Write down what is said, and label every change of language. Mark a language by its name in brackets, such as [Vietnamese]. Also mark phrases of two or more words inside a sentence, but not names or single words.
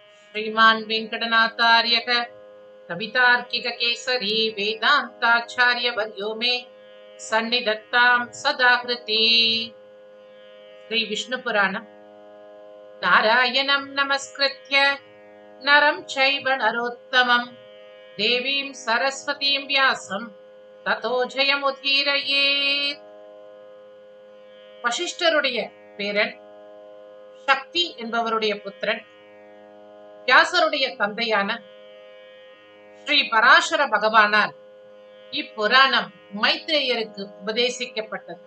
[Sanskrit] श्रीमान् वेंकटनाथार्यः कवितार्किक केसरी वेदांताचार्य वर्यो मे सन्निधत्तां सदा कृति। श्री विष्णु पुराणम्। नारायणं नमस्कृत्य नरं चैव नरोत्तमं देवीं सरस्वतीं व्यासं ततो जयमुदीरयेत्। [Tamil] வசிஷ்டருடைய பேரன், சக்தி என்பவருடைய புத்திரன், வியாசருடைய தந்தையான ஸ்ரீ பராசர பகவானால் இப்புராணம் மைத்ரேயருக்கு உபதேசிக்கப்பட்டது.